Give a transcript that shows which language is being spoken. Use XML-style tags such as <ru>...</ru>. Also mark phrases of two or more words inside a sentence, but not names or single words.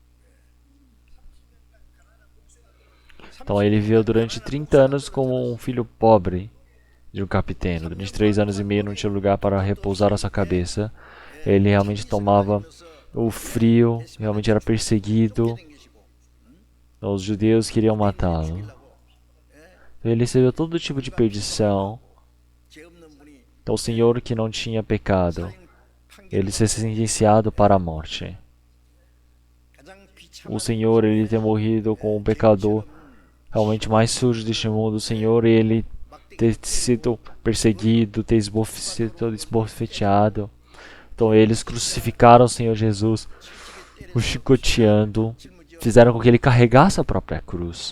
<pt>Então ele viveu durante 30 anos como um filho pobre de um capitão. Durante 3 anos e meio não tinha lugar para repousar a sua cabeça. Ele realmente tomava o frio, realmente era perseguido. Os judeus queriam matá-lo. Ele recebeu todo tipo de perdição.</pt> <ko>죄 없는 분이</ko> <pt>Então o Senhor que não tinha pecado, ele ser sentenciado para a morte.</pt> <ko>가장 비참한</ko> <pt>O Senhor ele ter morrido com o pecador realmente mais sujo deste mundo. O Senhor ele ter sido perseguido, ter sido esbofeteado. Então eles crucificaram o Senhor Jesus, o chicoteando, fizeram com que ele carregasse a própria cruz.</pt>